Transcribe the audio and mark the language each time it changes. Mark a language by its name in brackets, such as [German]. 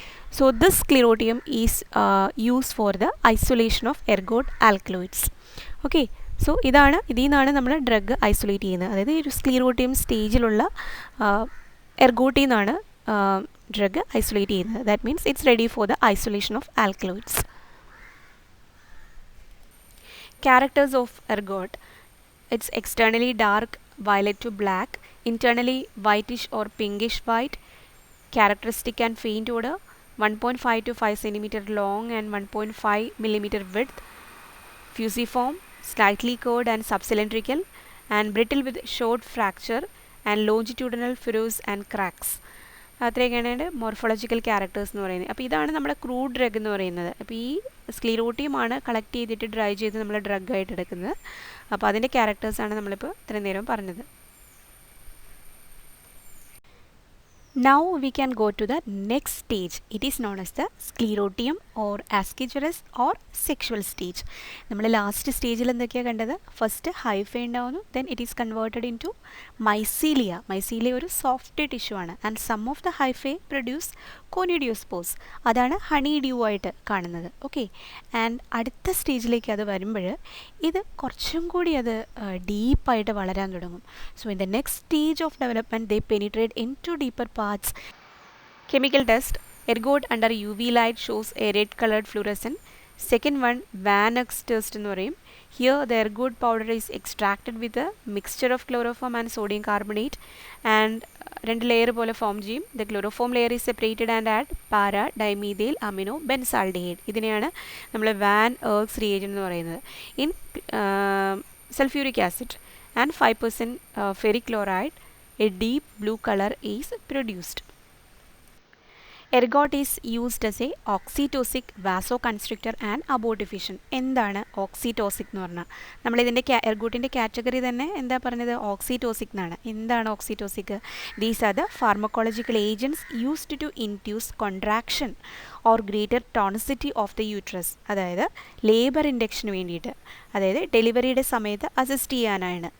[English] So this sclerotium is used for the isolation of ergot alkaloids. Okay. [Malayalam] So ഇതിൽ നിന്നാണ് നമ്മൾ drug isolate ചെയ്യുന്നത്. അതായത് ഈ ഒരു സ്ക്ലീറോട്ടിയം സ്റ്റേജിലുള്ള എർഗോട്ടിൽ നിന്നാണ് ഡ്രഗ് ഐസൊലേറ്റ് ചെയ്യുന്നത്. [English] That means it's ready for the isolation of alkaloids. Characters of ergot. It's externally dark violet to black, internally whitish or pinkish white, characteristic and faint odor, 1.5 to 5 cm long and 1.5 mm width, fusiform, slightly curved and subcylindrical, and brittle with short fracture and longitudinal furrows and cracks. [Malayalam] അത്രയൊക്കെയാണ് morphological characters എന്ന് പറയുന്നത്. അപ്പോൾ ഇതാണ് നമ്മുടെ crude drug എന്ന് പറയുന്നത്. അപ്പോൾ ഈ സ്ക്ലീറോട്ടിയമാണ് collect ചെയ്തിട്ട് ഡ്രൈ ചെയ്ത് നമ്മൾ ഡ്രഗായിട്ട് എടുക്കുന്നത്. അപ്പോൾ അതിൻ്റെ ക്യാരക്ടേഴ്സാണ് നമ്മളിപ്പോൾ ഇത്രയും നേരം പറഞ്ഞത്. [English] Now we can go to the next stage. It is known as the sclerotium or ascigerous or sexual stage. [Malayalam] നമ്മൾ ലാസ്റ്റ് സ്റ്റേജിൽ എന്തൊക്കെയാണ് കണ്ടത്? [English] First hyphae ഉണ്ടാവുന്നു, then it is converted into mycelia. [Malayalam] Mycelia ഒരു സോഫ്റ്റ് ടിഷ്യൂ ആണ്. [English] And some of the hyphae produce conidiospores. [Malayalam] അതാണ് honey due ആയിട്ട് കാണുന്നത്. ഓക്കെ, ആൻഡ് അടുത്ത സ്റ്റേജിലേക്ക് അത് വരുമ്പോൾ ഇത് കുറച്ചും കൂടി അത് ഡീപ്പായിട്ട് വളരാൻ തുടങ്ങും. [English] So in the next stage of development they penetrate into deeper parts. Chemical test. Ergot under UV light shows a red colored fluorescent second one Van Urk's test [Malayalam] എന്ന് പറയും. [English] here the ergot powder is extracted with mixture of chloroform and sodium carbonate and [Malayalam] രണ്ട് layer പോലെ form ചെയ്യും. [English] The chloroform layer is separated and add para dimethyl amino benzaldehyde. [Malayalam] ഇതിനെയാണ് നമ്മൾ van എർഗ്സ് reagent എന്ന് പറയുന്നത്. [English] In sulphuric acid and 5% ferric chloride, a deep blue color is produced. Ergot is used as a oxytocic, vasoconstrictor and abortifacient. [Malayalam] എന്താണ് ഓക്സിറ്റോസിക് എന്ന് പറഞ്ഞാൽ? നമ്മളിതിൻ്റെ എർഗോട്ടിൻ്റെ category തന്നെ എന്താ പറഞ്ഞത്? ഓക്സിറ്റോസിക് എന്നാണ്. എന്താണ് ഓക്സിറ്റോസിക്? [English] These are the pharmacological agents used to induce contraction or greater tonicity of the uterus. [Malayalam] അതായത് ലേബർ ഇൻഡക്ഷന് വേണ്ടിയിട്ട്, അതായത് ഡെലിവറിയുടെ സമയത്ത് അസിസ്റ്റ് ചെയ്യാനാണ്.